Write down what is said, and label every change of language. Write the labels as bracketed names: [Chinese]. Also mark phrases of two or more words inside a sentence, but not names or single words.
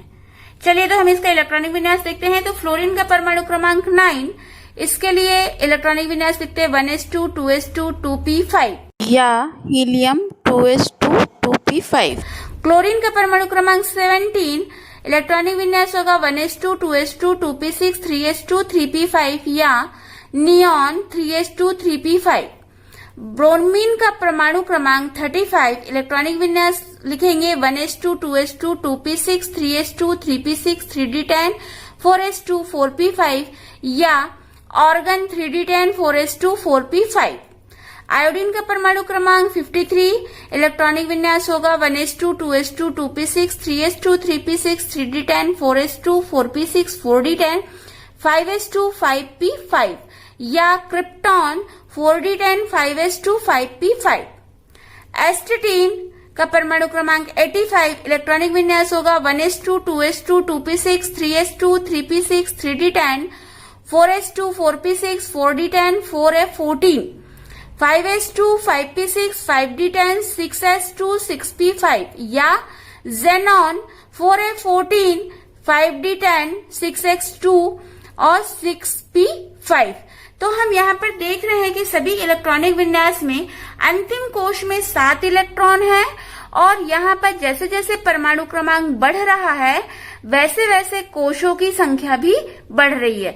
[Hindi] चलिए तो हम इसका इलेक्ट्रॉनिक विन्यास देखते हैं। तो फ्लोरीन का परमाणु क्रमांक 9, इसके लिए इलेक्ट्रॉनिक विन्यास लिखते हैं 1s2 2s2 2p5 या हीलियम 2s2 2p5। क्लोरीन का परमाणु क्रमांक 17, इलेक्ट्रॉनिक विन्यास होगा 1s2 2s2 2p6 3s2 3p5 या नियॉन 3s2 3p5। ब्रोमीन का परमाणु क्रमांक 35, इलेक्ट्रॉनिक विन्यास लिखेंगे 1s2 2s2 2p6 3s2 3p6 3d10 4s2 4p5 या ऑर्गन 3d10 4s2 4p5। आयोडीन का परमाणु क्रमांक 53, इलेक्ट्रॉनिक विन्यास होगा 1s2 2s2 2p6 3s2 3p6 3d10 4s2 4p6 4d10 5s2 5p5 या क्रिप्टॉन 4d10 5s2 5p5। एस्टेटीन का परमाणु क्रमांक 85, इलेक्ट्रॉनिक विन्यास होगा 1s2 2s2 2p6 3s2 3p6 3d10 4s2 4p6 4d10 4f14 5s2 5p6 5d10 6s2 6p5 या जेनॉन 4f14 5d10 6x2 और 6p5। तो हम यहाँ पर देख रहे हैं कि सभी इलेक्ट्रॉनिक विन्यास में अंतिम कोश में 7 इलेक्ट्रॉन है और यहाँ पर जैसे जैसे परमाणु क्रमांक बढ़ रहा है वैसे वैसे कोशों की संख्या भी बढ़ रही है।